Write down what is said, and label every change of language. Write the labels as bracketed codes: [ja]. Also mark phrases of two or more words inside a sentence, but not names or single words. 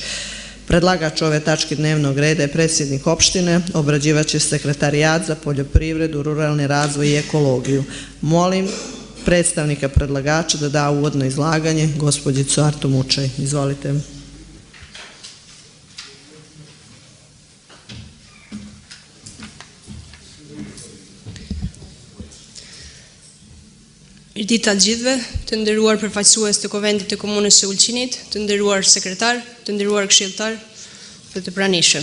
[sr] Predlagač ove tačke dnevnog reda je predsjednik opštine, obrađivaće sekretarijat za poljoprivredu, ruralni razvoj i ekologiju. Molim predstavnika predlagača da da uvodno izlaganje, gospođicu Artu Mučaj. Izvolite. [sq] Mirëditë të gjithëve, të nderuar përfaqësues të Kuvendit të Komunës së Ulqinit, të nderuar sekretar, të nderuar këshilltar dhe të pranishëm.